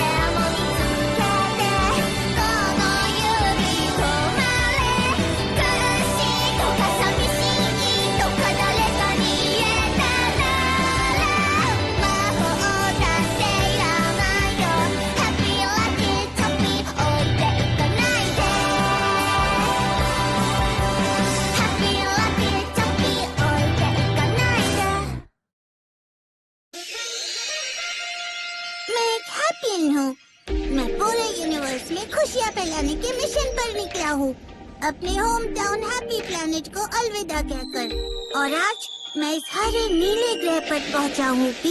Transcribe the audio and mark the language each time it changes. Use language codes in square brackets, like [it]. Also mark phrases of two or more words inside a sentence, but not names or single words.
[ja] も見つけてこの指止まれ苦しいとか寂しいとか誰かに言えたなら魔法だっていらないよハッピーラッキーチョッピー置いていかないでハッピーラッキーチョッピー置いていかないで [hi] मैं एक हैप्पी हूँ। मैं पूरे यूनिवर्स में खुशियाँ फैलाने के मिशन पर निकला हूँ, अपने [en] home town [hi] हैप्पी प्लैनेट को अलविदा कहकर। और आज मैं इस हरे नीले ग्रह पर पहुँचा हूँ पी।